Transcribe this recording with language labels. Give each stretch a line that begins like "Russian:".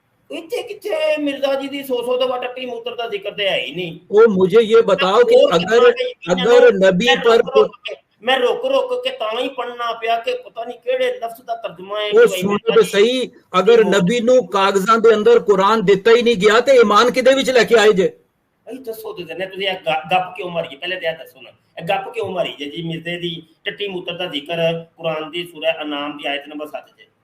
Punjabi: اتنے کتنے مرزا جی دی 100 دفعہ ٹٹی موتر دا ذکر تے ہے ہی نہیں.
Urdu: وہ مجھے یہ بتاؤ کہ اگر نبی پر
Punjabi: میں روک کے تاں ہی پڑھنا پیا کہ پتہ نہیں کیڑے لفظ دا ترجمہ ہے.
Urdu: وہ سنو تو صحیح،
Punjabi: اگر نبی نو کاغذاں دے اندر قرآن دیتا ہی نہیں گیا تے ایمان کدے وچ لے کے آئے جے؟ دسو تے نے تسی گپ کیوں ماری؟ پہلے تے دسو نا گپ کیوں ماری جی مرزے دی ٹٹی موتر دا ذکر قرآن دی سورہ انعام دی آیت نمبر 7 تے.